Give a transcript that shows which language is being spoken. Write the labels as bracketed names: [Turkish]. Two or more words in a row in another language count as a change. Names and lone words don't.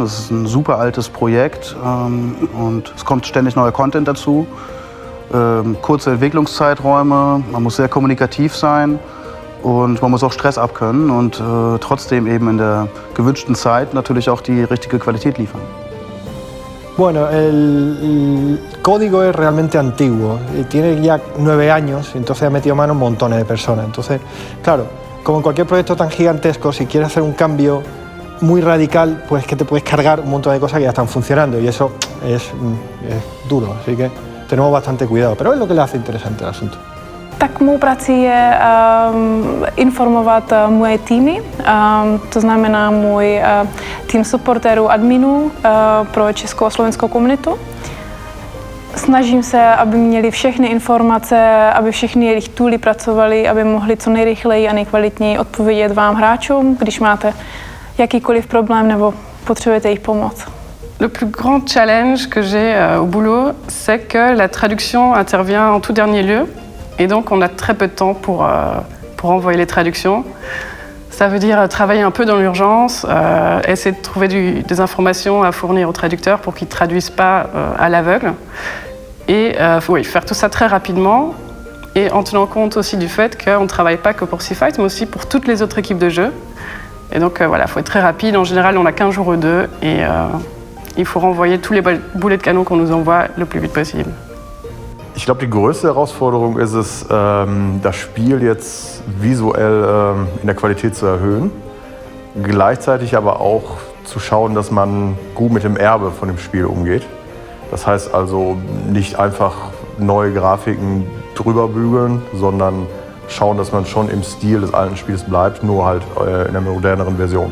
[German] Das ist ein super altes Projekt und es kommt ständig neuer Content dazu. Kurze Entwicklungszeiträume, man muss sehr kommunikativ sein und man muss auch Stress abkönnen und trotzdem eben in der gewünschten Zeit natürlich auch die richtige Qualität liefern. [Spanish] Bueno, el código es realmente antiguo, tiene ya 9 años, entonces ha metido mano montones de personas. Entonces, claro, como en cualquier proyecto tan gigantesco, si quieres hacer un cambio muy radical, pues que te puedes cargar un montón de cosas que ya están funcionando y eso es duro, así que tenemos bastante cuidado, pero es lo que le hace interesante el asunto. [Czech] Tak mou prací je informovat moje týmy, to znamená můj tým supportérů, adminů pro českou a slovenskou komunitu. Snažím se, aby měli všechny informace, aby všechny jejich tooly pracovaly, aby mohli co nejrychleji a nejkvalitněji odpovědět vám hráčům, když máte jakýkoliv problém nebo potřebujete jejich pomoc. [French] Le plus grand challenge que j'ai au boulot, c'est que la traduction intervient en tout dernier lieu. Et donc, on a très peu de temps pour pour envoyer les traductions. Ça veut dire travailler un peu dans l'urgence, essayer de trouver des informations à fournir aux traducteurs pour qu'ils ne traduisent pas à l'aveugle. Et oui, faire tout ça très rapidement et en tenant compte aussi du fait qu'on ne travaille pas que pour Seafight, mais aussi pour toutes les autres équipes de jeu. Et donc voilà, il faut être très rapide. En général, on a 15 jours ou 2 et il faut renvoyer tous les boulets de canon qu'on nous envoie le plus vite possible. [German] Ich glaube, die größte Herausforderung ist es, das Spiel jetzt visuell in der Qualität zu erhöhen. Gleichzeitig aber auch zu schauen, dass man gut mit dem Erbe von dem Spiel umgeht. Das heißt also nicht einfach neue Grafiken drüber bügeln, sondern schauen, dass man schon im Stil des alten Spiels bleibt, nur halt in einer moderneren Version.